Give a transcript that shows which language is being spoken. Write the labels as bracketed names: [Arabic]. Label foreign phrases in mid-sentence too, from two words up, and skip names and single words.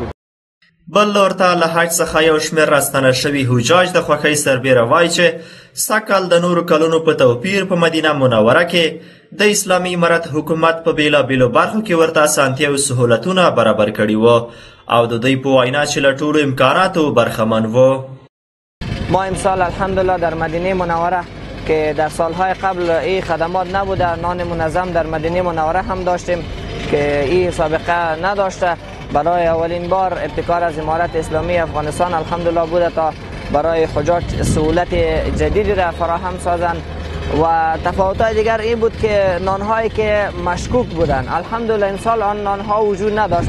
[Pashto] بل لور ته له حج څخه یو شمېر راستنه شوي حجاج د خوښۍ سربیره وایي چې سږکال د نورو کلونو په توپیر په مدینه منوره کې د اسلامي امارت حکومت په بېلابېلو برخو کې ورته اسانتیا او سهولتونه برابر کړي وو او د دوی په وینا چې له ټولو امکاناتو برخمن وو. [Persian] ما امسال الحمدلله در مدینه منوره که در سالهای قبل این خدمات نبوده، نان منظم در مدینه منوره هم داشتیم که این سابقه نداشته. برای اولین بار ابتکار از امارت اسلامی افغانستان الحمدلله بوده تا برای حجاج سهولت جدیدی را فراهم سازند و تفاوت‌های دیگر این بود که نانهایی که مشکوک بودند الحمدلله امسال آن نانها وجود نداشت.